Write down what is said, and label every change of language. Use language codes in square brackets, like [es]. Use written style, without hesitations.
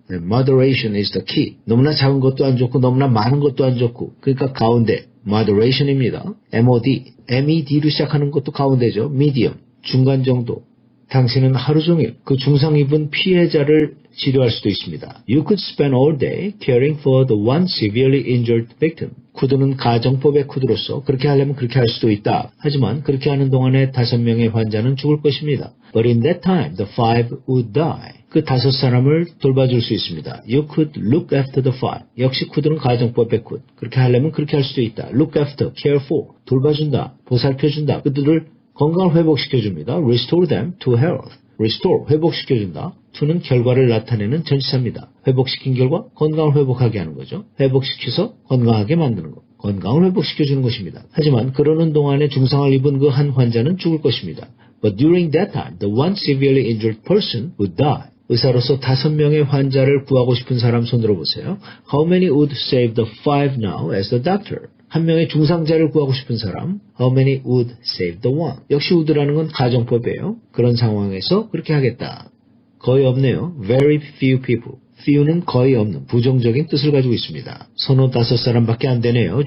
[en] Moderation is the key. [ko] 너무나 작은 것도 안 좋고 너무나 많은 것도 안 좋고 그러니까 가운데 Moderation입니다. MOD, MED로 시작하는 것도 가운데죠. Medium, 중간 정도. 당신은 하루 종일 그 중상 입은 피해자를 치료할 수도 있습니다. [en] You could spend all day caring for the one severely injured victim. [ko] 쿠드는 가정법의 쿠드로서 그렇게 하려면 그렇게 할 수도 있다. 하지만 그렇게 하는 동안에 5명의 환자는 죽을 것입니다. [en] But in that time, the 5 would die. [ko] 그 5사람을 돌봐줄 수 있습니다. [en] You could look after the 5. [ko] 역시 쿠드는 가정법의 쿠드. 그렇게 하려면 그렇게 할 수도 있다. Look after, care for. 돌봐준다, 보살펴준다. 그들을 건강을 회복시켜줍니다. [en] Restore them to health. [ko] Restore, 회복시켜준다. to는 결과를 나타내는 전치사입니다. 회복시킨 결과 건강을 회복하게 하는 거죠. 회복시켜서 건강하게 만드는 것. 건강을 회복시켜주는 것입니다. 하지만 그러는 동안에 중상을 입은 그 한 환자는 죽을 것입니다. [en] But during that time, the one severely injured person would die. [ko] 의사로서 5명의 환자를 구하고 싶은 사람 손 들어보세요. [en] How many would save the 5 now as the doctor? [ko] 한 명의 중상자를 구하고 싶은 사람, [en] how many would save the one? [ko] 역시 would라는 건 가정법이에요. 그런 상황에서 그렇게 하겠다. 거의 없네요. [en] Very few people. [ko] few는 거의 없는 부정적인 뜻을 가지고 있습니다. 서너 5사람밖에 안 되네요.